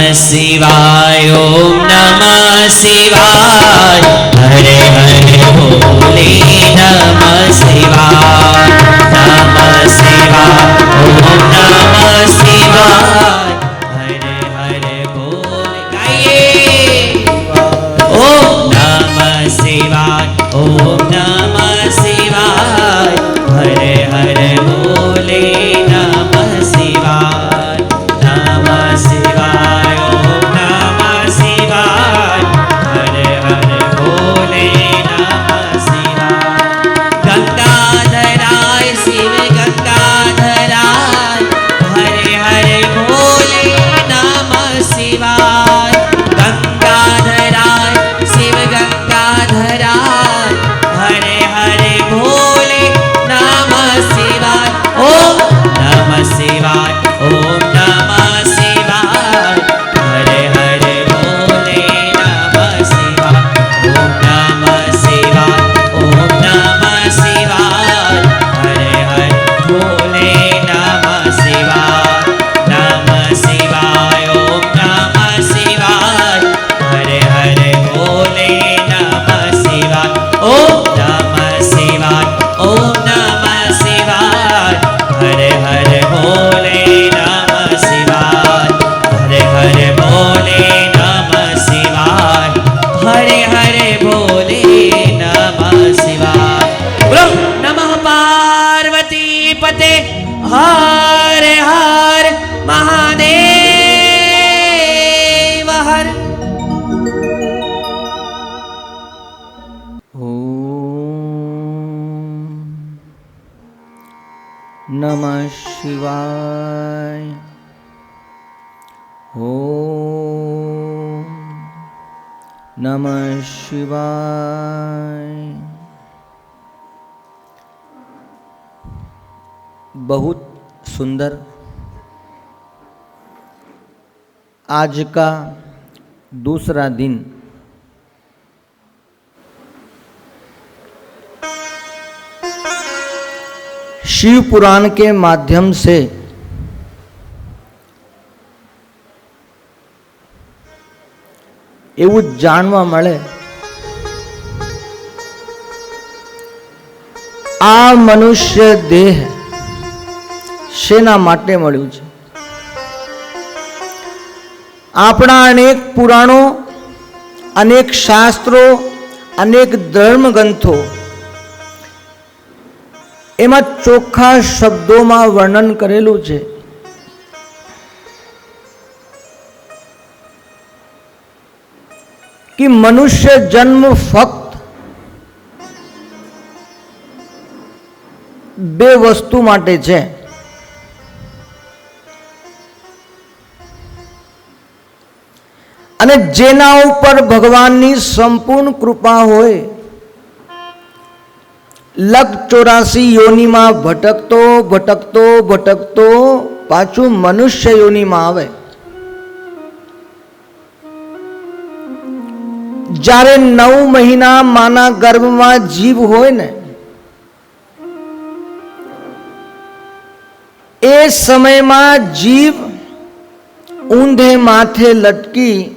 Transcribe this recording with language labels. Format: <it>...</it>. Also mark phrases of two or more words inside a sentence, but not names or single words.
<sa>शिवाय ओम नमः शिवाय हरे हरे भोले नमः शिवाय ओम नमः शिवाय हरे हरे भोले गाइए ओम नमः शिवाय ओम नमः शिवाय हरे हरे भोले नमः शिवाय ओम नमः शिवाय हरे हरे भोले नमः शिवाय गंगाधराय शिव गंगाधराय हरे हरे भोले नमः शिवाय गंगाधराय शिव गंगाधराय हरे हरे भोले नमः शिवाय ओम नमः शिवाय ओम नमः शिवाय हरे हरे भोले नमः शिवाय ओम नमः शिवाय ओम नमः शिवाय हरे हरे भोले नमः शिवाय ओम नमः शिवाय हरे हरे भोले नमः शिवाय ओम नमः शिवाय ओम नमः शिवाय हरे हरे भोले नमः शिवाय हरे हरे भोले नमः शिवाय हरे हरे भोले नमः शिवाय बोलो नमः पार्वती पते हर हर महादेव हर नमः शिवाय ओम नमः शिवाय।</sa> <hi>बहुत सुंदर आज का दूसरा दिन शिव पुराण के माध्यम से</hi> <gu>એવું જાણવા મળે આ મનુષ્ય દેહ શેના માટે મળ્યું છે। આપણા અનેક પુરાણો અનેક શાસ્ત્રો અનેક ધર્મગ્રંથો એમાં ચોખ્ખા શબ્દોમાં વર્ણન કરેલું છે કે મનુષ્ય જન્મ ફક્ત બે વસ્તુ માટે છે। અને જેના ઉપર ભગવાનની સંપૂર્ણ કૃપા હોય લગ 84 યોનિ મેં ભટકતો ભટકતો ભટકતો પાછું મનુષ્ય યોનિ મેં આવે। જ્યારે 9 મહિના માના ગર્ભ મેં જીવ હોય ને એ સમય મેં જીવ ઊંધે માથે લટકી</gu>